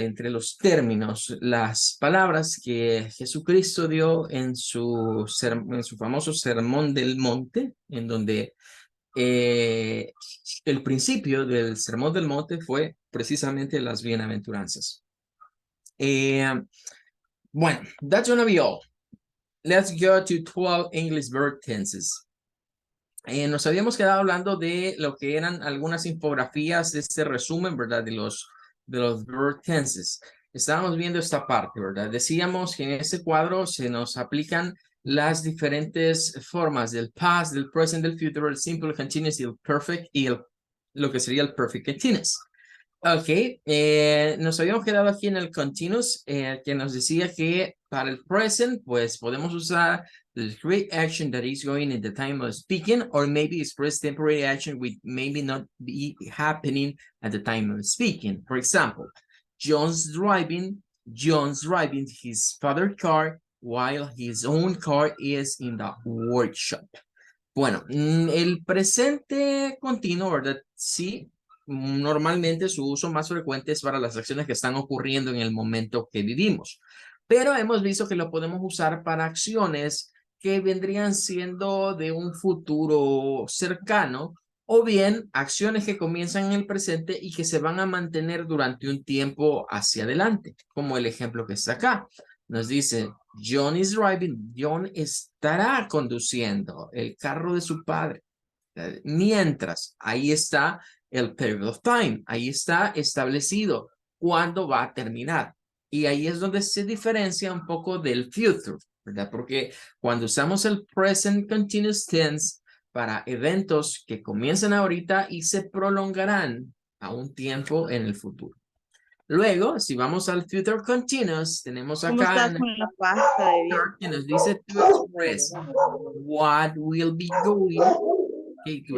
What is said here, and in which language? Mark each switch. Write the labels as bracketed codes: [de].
[es] Entre los términos, las palabras que Jesucristo dio en su famoso Sermón del Monte, en donde el principio del Sermón del Monte fue precisamente las bienaventuranzas. [en] Bueno, that's gonna be all. Let's go to 12 English verb tenses. [es] Nos habíamos quedado hablando de lo que eran algunas infografías de este resumen, ¿verdad? De los verb tenses. Estábamos viendo esta parte, ¿verdad? Decíamos que en este cuadro se nos aplican las diferentes formas del past, del present, del future, el simple continuous y el perfect y lo que sería el perfect continuous. Ok, nos habíamos quedado aquí en el continuous que nos decía que para el present pues podemos usar [en] the great action that is going in the time of speaking or maybe express temporary action which maybe not be happening at the time of speaking. For example, John's driving his father's car while his own car is in the workshop. [es] Bueno, el presente continuo, ¿verdad? Sí, normalmente su uso más frecuente es para las acciones que están ocurriendo en el momento que vivimos, pero hemos visto que lo podemos usar para acciones que vendrían siendo de un futuro cercano o bien acciones que comienzan en el presente y que se van a mantener durante un tiempo hacia adelante, como el ejemplo que está acá. Nos dice, [en] John is driving, [es] John estará conduciendo el carro de su padre. Mientras, ahí está el period of time, ahí está establecido cuándo va a terminar. Y ahí es donde se diferencia un poco del future, ¿verdad? Porque cuando usamos el present continuous tense para eventos que comienzan ahorita y se prolongarán a un tiempo en el futuro. Luego, si vamos al future continuous, tenemos ¿Cómo acá estás con la pasta de dientes? que nos dice [en] to express what will be going, okay, to